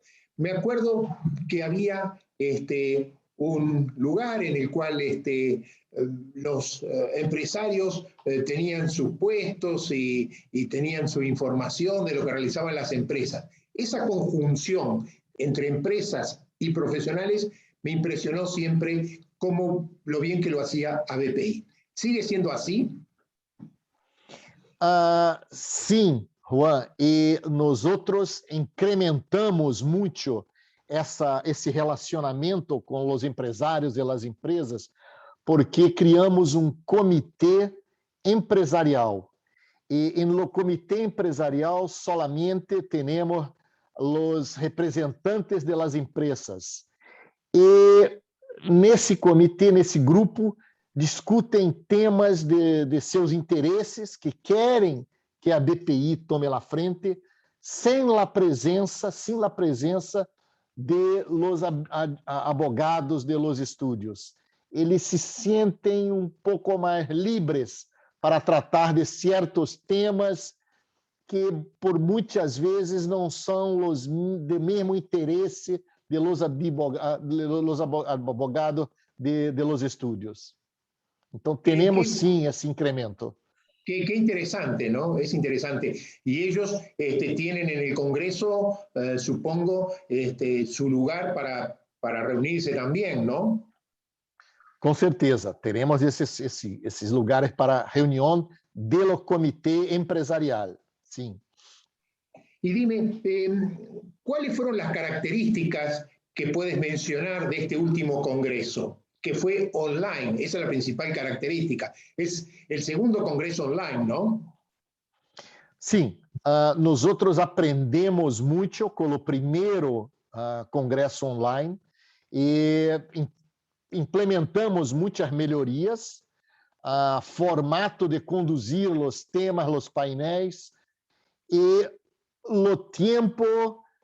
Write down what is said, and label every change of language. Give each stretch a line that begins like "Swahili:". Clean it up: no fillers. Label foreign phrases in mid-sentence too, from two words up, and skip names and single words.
Spanish: Me acuerdo que había un lugar en el cual los empresarios tenían sus puestos y tenían su información de lo que realizaban las empresas. Esa conjunción entre empresas y profesionales me impresionó siempre como lo bien que lo hacía ABPI. ¿Sigue siendo así?
Portuguese: Sim, Juan, e nós incrementamos muito esse relacionamento com os empresários e as empresas, porque criamos um comitê empresarial. E no comitê empresarial solamente temos os representantes das empresas. E nesse comitê, nesse grupo, discutem temas de seus interesses, que querem que a BPI tome a frente, sem a presença
Spanish: de los abogados de los estúdios.
Portuguese: Eles se sentem um pouco mais livres para tratar de certos temas que, por muitas vezes, não são os de mesmo interesse
Spanish: de los abogados de los estúdios.
Portuguese: Então, temos sim esse incremento.
Spanish: Qué interesante, ¿no? Es interesante. Y ellos tienen en el Congreso, supongo, su lugar para reunirse también, ¿no?
Portuguese: Com certeza, teremos esses lugares para reunião do comitê empresarial, sim.
Spanish: Y dime, ¿cuáles fueron las características que puedes mencionar de este último Congreso? Que fue online, esa es la principal característica. Es el segundo congreso online, ¿no?
Portuguese: Sim, nós aprendemos muito com o primeiro congresso online e implementamos muitas melhorias, formato de conduzir os temas, os painéis e o tempo